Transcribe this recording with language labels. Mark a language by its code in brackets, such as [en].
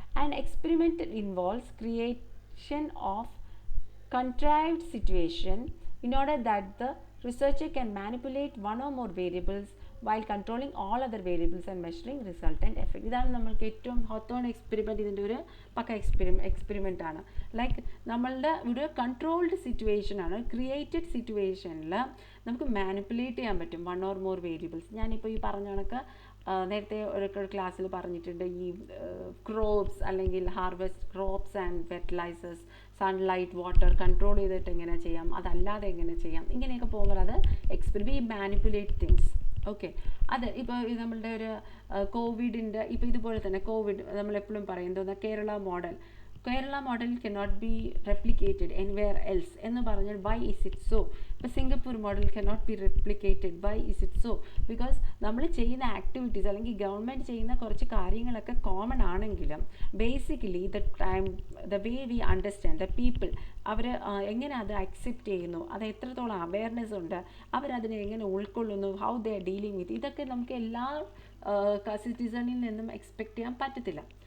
[en] An experiment involves creation of contrived situation in order that the researcher can manipulate one or more variables while controlling all other variables and measuring resultant effect. [ml] ഇതാണ് നമ്മൾക്ക് ഏറ്റവും Hawthorne experiment. ഇതിൻ്റെ ഒരു പക്ക experiment ആണ്. Like നമ്മളുടെ ഒരു controlled situation ആണ്. Created സിറ്റുവേഷനിൽ നമുക്ക് മാനിപ്പുലേറ്റ് ചെയ്യാൻ പറ്റും 1 or more വേരിയബിൾസ്. ഞാനിപ്പോൾ ഈ പറഞ്ഞ കണക്ക് നേരത്തെ ഒരു ക്ലാസ്സിൽ പറഞ്ഞിട്ടുണ്ട്. ഈ ക്രോപ്സ് അല്ലെങ്കിൽ harvest crops and fertilisers, sunlight, water control ചെയ്തിട്ട് എങ്ങനെ ചെയ്യാം, അതല്ലാതെ എങ്ങനെ ചെയ്യാം, ഇങ്ങനെയൊക്കെ പോകുമ്പോൾ അത് എക്സ്പെരിമെൻറ്റ് മാനിപ്പുലേറ്റ് തിങ്സ്. ഓക്കെ, അത് ഇപ്പോൾ നമ്മളുടെ ഒരു കോവിഡിൻ്റെ ഇപ്പോൾ ഇതുപോലെ തന്നെ കോവിഡ് നമ്മളെപ്പോഴും പറയുന്നത് Kerala model [en] cannot be replicated anywhere else [ml] എന്ന് പറഞ്ഞാൽ [en] why is it so? [ml] ഇപ്പോൾ Singapore model [en] cannot be replicated, why is it so? [ml] Because നമ്മൾ ചെയ്യുന്ന ആക്ടിവിറ്റീസ് അല്ലെങ്കിൽ ഗവൺമെൻറ് ചെയ്യുന്ന കുറച്ച് കാര്യങ്ങളൊക്കെ കോമൺ ആണെങ്കിലും basically [en] the way we understand the people, [ml] അവർ എങ്ങനെ അത് അക്സെപ്റ്റ് ചെയ്യുന്നു, അത് എത്രത്തോളം അവയർനെസ് ഉണ്ട്, അവരതിനെ എങ്ങനെ ഉൾക്കൊള്ളുന്നു, [en] how they are dealing with, [ml] ഇതൊക്കെ നമുക്ക് എല്ലാ സിറ്റിസണിൽ നിന്നും എക്സ്പെക്റ്റ് ചെയ്യാൻ പറ്റത്തില്ല.